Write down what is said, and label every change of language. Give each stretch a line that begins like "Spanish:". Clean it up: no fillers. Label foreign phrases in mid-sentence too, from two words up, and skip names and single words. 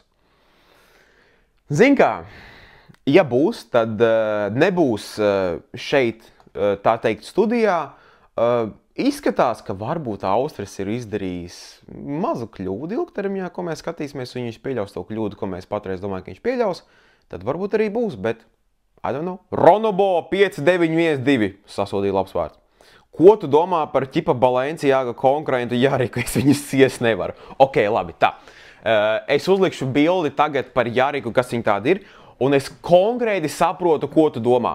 Latvian: Zin kā, ja būs, tad nebūs šeit, tā teikt, studijā. Izskatās, ka varbūt Austris ir izdarījis mazu kļūdu ilgtermiņā, ko mēs skatīsimies, un viņš pieļaus to kļūdu, ko mēs patreiz domājam, ka viņš pieļaus, tad varbūt arī būs, bet,
English: I don't know.
Latvian: Ronobo 5912 sasodīja labs vārds. Ko tu domā par ķipa Balenciaga konkurentu Jariku? Es viņus sies nevaru. Ok, labi, tā. Es uzlikšu bildi tagad par Jariku, kas viņa tāda ir, un es konkrēti saprotu, ko tu domā.